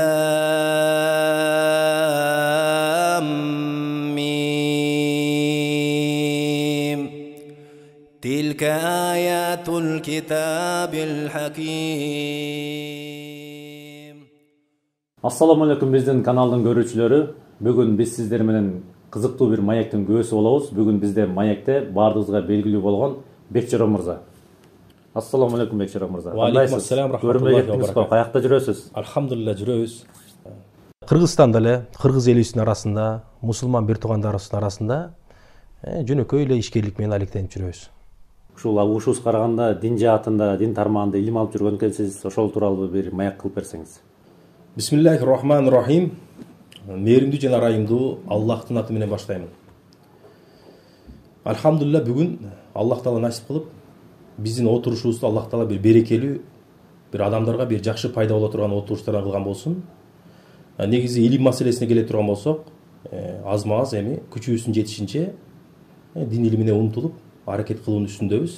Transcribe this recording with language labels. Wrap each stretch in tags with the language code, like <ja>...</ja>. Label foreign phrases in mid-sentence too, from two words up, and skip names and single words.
<ar>لام ميم تلك آيات الكتاب الحكيم. السلام عليكم</ar> <ky>биздин каналдын көрүүчүлөрү. Бүгүн биз сиздер менен кызыктуу бир маектин көөсү болобуз. Бүгүн бизде маекте баардыгыбызга белгилүү болгон Бекчора мырза.</ky> <ar>السلام عليكم</ar> <ky>Бекчора мырза.</ky> <ar>عليكم السلام ورحمة الله وبركاته.</ar> <ky>Каякта жүрөсүз? Алхамдулилlah жүрөбүз. Кыргызстанда эле, кыргыз элибиздин арасында, мусулман бир туугандарыбыздын арасында жөнөкөй эле ишкерлик менен алектенип жүрөбүз. Ушул угушубуз караганда дин жаатында, дин тармагында илим алып жүргөн экенсиз. Ошол тууралуу бир маек кылып берсеңиз.</ky> <ar>بسم الله الرحمن الرحيم.</ar> <ky>Мээримдүү жана ырайымдуу Аллахтын аты менен баштайм. Алхамдулилlah бүгүн Аллах таала насип кылып биздин отурушубузду Аллах таала бир берекелүү, бир адамдарга бир жакшы пайда боло турган отуруштардан кылган болсун. Негизи илим маселесине келе турган болсок, азма-аз эми күчүбүздүн жетишинче дин илимине умтулуп аракет кылуунун үстүндөбүз.</ky>